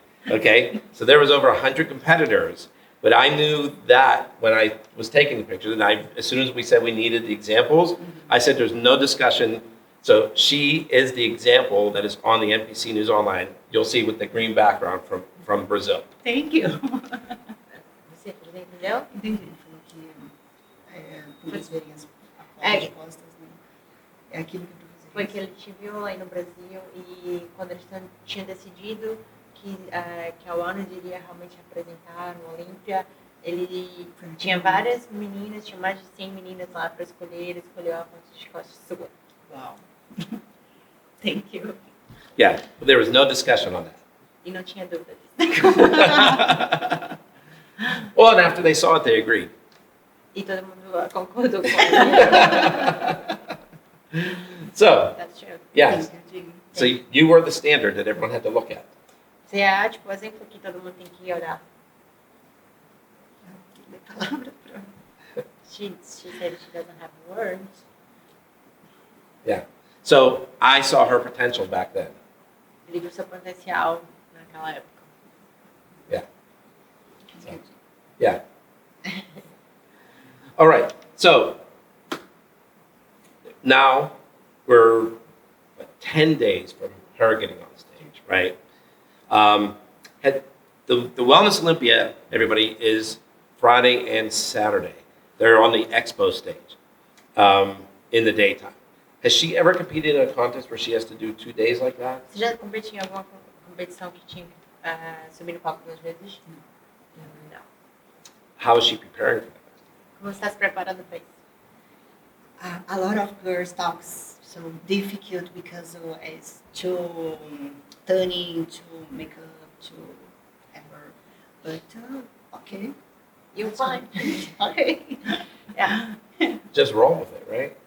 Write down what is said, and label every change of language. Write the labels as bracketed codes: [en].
[en] Okay, so there was over 100 competitors, but I knew that when I was taking the pictures, and as soon as we said we needed the examples, I said there's no discussion. So she is the example that is on the NPC News Online. You'll see with the green background from Brazil. Thank you. [pt] Você entendeu? Entendi. Ele falou que por eles verem as fotos postas, né? É aquilo que eu tô Foi fazendo. que ele te viu aí no Brasil e quando eles tinham decidido que a ONU iria realmente apresentar no Olympia, ele tinha várias meninas, tinha mais de 100 meninas lá para escolher, ele escolheu a foto de costas sua. [en] Wow. Thank you. Yeah, but there was no discussion on that. [pt] E não tinha dúvida disso. [en] Well, and after they saw it, they agreed. [pt] E todo mundo concordou com ela. [en] So, That's true. yes. So you were the standard that everyone had to look at. [pt] Você é, tipo, o exemplo que todo mundo tem que olhar. [en] She said she doesn't have words. Yeah. So I saw her potential back then. [pt] Ele viu seu potencial naquela época. [en] Yeah. So, yeah. All right. So now we're 10 days from her getting on stage, right? The Wellness Olympia, everybody, is Friday and Saturday. They're on the expo stage in the daytime. Has she ever competed in a contest where she has to do 2 days like that? [pt] Você já competiu em alguma competição que tinha que subir no palco 2 vezes? Não. [en] How is she preparing for that? [pt] Como você está se preparando para isso? [en] A lot of girls talks so difficult because it's too turning, to makeup, to ever. But okay. You're That's fine. Okay. Yeah. Just roll with it, right?